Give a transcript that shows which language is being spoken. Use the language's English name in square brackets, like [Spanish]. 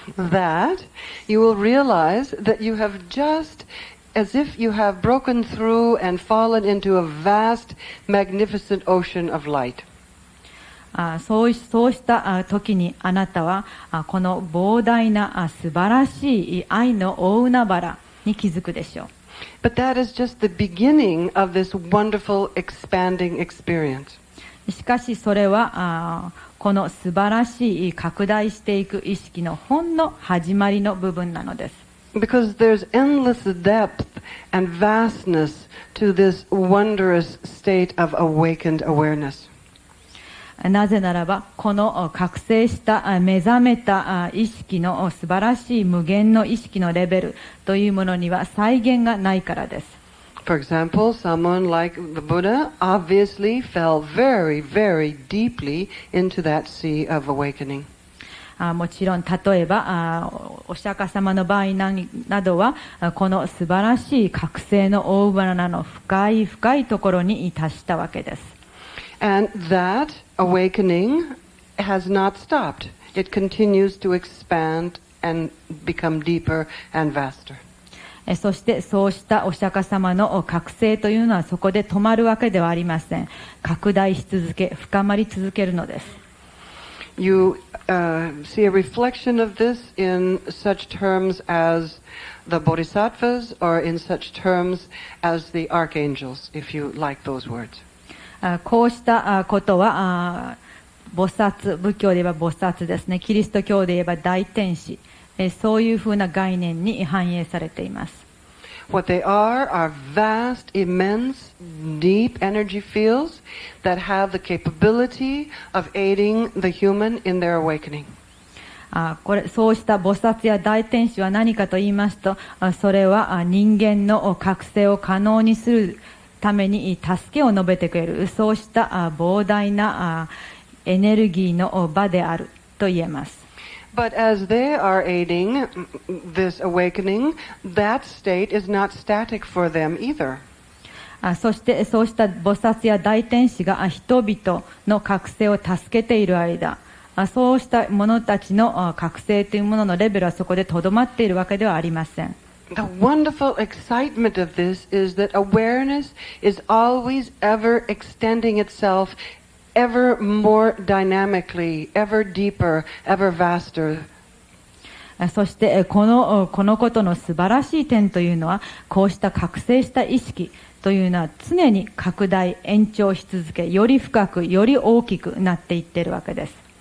[English] that you will realize that you have just as if you have broken through and fallen into a vast, magnificent ocean of light. [Japanese] そうした時にあなたはこの膨大な素晴らしい愛の大海原に気づくでしょう。 [English] But that is just the beginning of this wonderful expanding experience. [Japanese] しかしそれはこの素晴らしい拡大していく意識のほんの始まりの部分なのです。 [English] Because there's endless depth and vastness to this wondrous state of awakened awareness. [Japanese] なぜならば、この覚醒した目覚めた意識の素晴らしい無限の意識のレベルというものには再現がないからです。 [English] For example, someone like the Buddha obviously fell very, very deeply into that sea of awakening. [Japanese] もちろん、例えばお釈迦様の場合などは、この素晴らしい覚醒の大花の深い深いところに達したわけです。 [English] And that awakening has not stopped. It continues to expand and become deeper and vaster. [Japanese] そしてそうしたお釈迦様の覚醒というのはそこで止まるわけではありません。拡大し続け、深まり続けるのです。 [English] You see a reflection of this in such terms as the bodhisattvas or in such terms as the archangels, if you like those words. [Japanese] こうしたことは菩薩、仏教で言えば菩薩ですね。キリスト教で言えば大天使、そういうふうな概念に反映されています。 [English] What they are vast, immense, deep energy fields that have the capability of aiding the human in their awakening. [Japanese] そうした菩薩や大天使は何かと言いますと、それは人間の覚醒を可能にするために助けを述べてくれる、そうした膨大なエネルギーの場であると言えます。 [English] But as they are aiding this awakening, that state is not static for them either. [Japanese] そしてそうした菩薩や大天使が人々の覚醒を助けている間、そうした者たちの覚醒というもののレベルはそこでとどまっているわけではありません。 [English] The wonderful excitement of this is that awareness is always ever extending itself ever more dynamically, ever deeper, ever vaster. [Japanese] そしてこのことの素晴らしい点というのは、こうした覚醒した意識というのは常に拡大、延長し続け、より深く、より大きくなっていっているわけです。